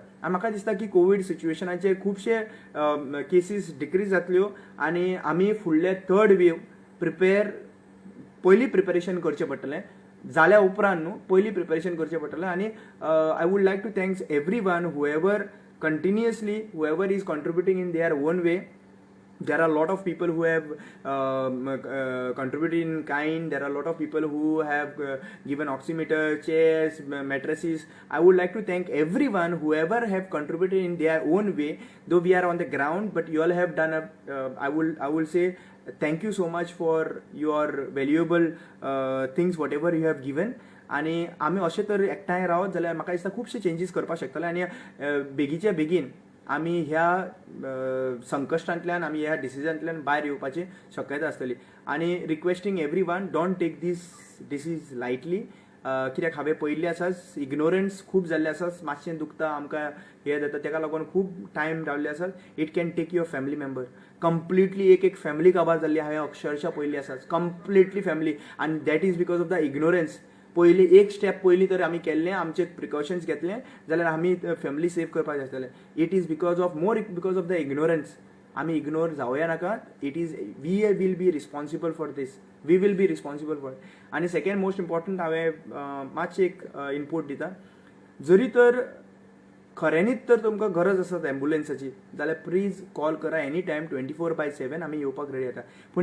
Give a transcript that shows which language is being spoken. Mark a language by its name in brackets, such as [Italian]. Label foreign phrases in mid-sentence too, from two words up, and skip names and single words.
[Konkani] आनी म्हाका दिसता की कोवीड सिच्युएशनाचे खुबशे [English] cases decrease [Konkani] जातल्यो आनी आमी फुडले 3rd वेव पयलीं प्रिपरेशन करचें पडटलें. जाल्या उपरांत न्हू, पयलीं प्रिपरेशन करचें पडटलें. [English] आनी I would like to thanks every one whoever continuously, whoever is contributing in their own way. There are a lot of people who have contributed in kind. There are a lot of people who have given oximeter, chairs, mattresses. I would like to thank everyone, whoever have contributed in their own way. Though we are on the ground, but you all have done I will say thank you so much for your valuable things, whatever you have given. [Konkani] आनी आमी अशें तर एकठांय रावत जाल्यार म्हाका दिसता खुबशे चेंजीस करपाक शकतले आनी बेगीच्या बेगीन आमी ह्या संकश्टांतल्यान, आमी ह्या डिसिजनांतल्यान भायर येवपाची शक्यता आसतली. [English] आनी requesting every one, don't take this disease lightly. [Konkani] कित्याक हांवें पळयल्लें आसा, इग्नोरन्स खूब जाल्लें आसा, मातशें दुखता, आमकां हें जाता, ताका लागून खूब टायम रावल्ले आसात. [English] It can take your family member completely, [Konkani] एक फॅमिली काबार जाल्ली हांवें अक्षरशः पळयल्ली आसा, कंप्लिटली फॅमिली. [English] आनी that is because of the ignorance. [Konkani] पयलीं एक स्टेप पयलीं तर आमी केल्लें, आमचे प्रिकॉशन्स घेतले जाल्यार आमी [English] family save [Konkani] करपाक आसतले. [English] It is because of because of the ignorance. [Konkani] आमी इग्नोर जावया नाका. [English] It is we will be responsible for this, we will be responsible for. [Konkani] आनी [English] second most important [Konkani] हांवें मातशें एक इनपूट दिता. जरी तर खऱ्यांनीच तर तुमकां गरज आसत एम्बुलन्साची जाल्यार [English] please call [Konkani] करा [English] any time, [Konkani] 24/7 आमी येवपाक रेडी आसा.